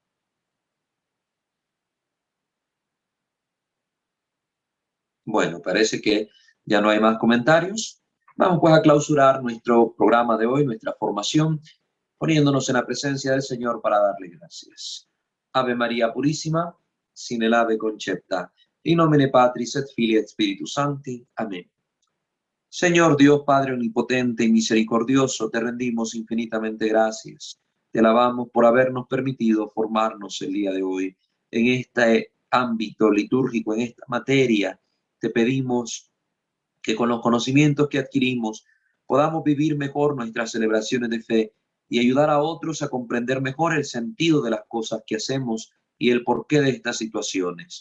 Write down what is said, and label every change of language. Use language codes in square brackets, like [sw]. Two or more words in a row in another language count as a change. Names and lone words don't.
[es] Bueno, parece que ya no hay más comentarios. Vamos pues a clausurar nuestro programa de hoy, nuestra formación, poniéndonos en la presencia del Señor para darle gracias. Ave María Purísima, sin el ave concepta, [la] in nomine Patris et Filii et Spiritus Sancti. [es] Amén. Señor Dios Padre omnipotente y misericordioso, te rendimos infinitamente gracias. Te alabamos por habernos permitido formarnos el día de hoy en este ámbito litúrgico, en esta materia. Te pedimos que con los conocimientos que adquirimos podamos vivir mejor nuestras celebraciones de fe y ayudar a otros a comprender mejor el sentido de las cosas que hacemos y el porqué de estas situaciones.